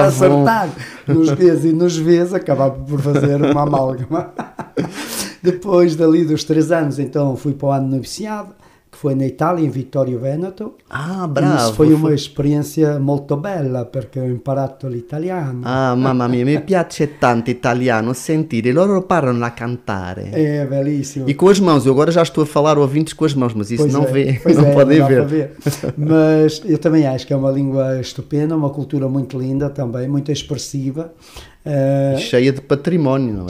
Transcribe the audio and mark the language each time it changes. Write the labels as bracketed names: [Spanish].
[Portuguese] a acertar nos Ds e nos Vs, acabava por fazer uma amálgama. Depois dali dos 3 anos, então fui para o ano de noviciado, que foi na Itália, em Vittorio Veneto. Bravo! Isso foi uma experiência [Italian] molto bella, perché ho imparato l'italiano. Mamma mia, mi piace tanto italiano, sentire, loro parlano a cantare. [Portuguese] É, belíssimo. E com as mãos, eu agora já estou a falar ouvintes com as mãos, mas isso não podem ver. Mas eu também acho que é uma língua estupenda, uma cultura muito linda também, muito expressiva. Cheia de património, não é?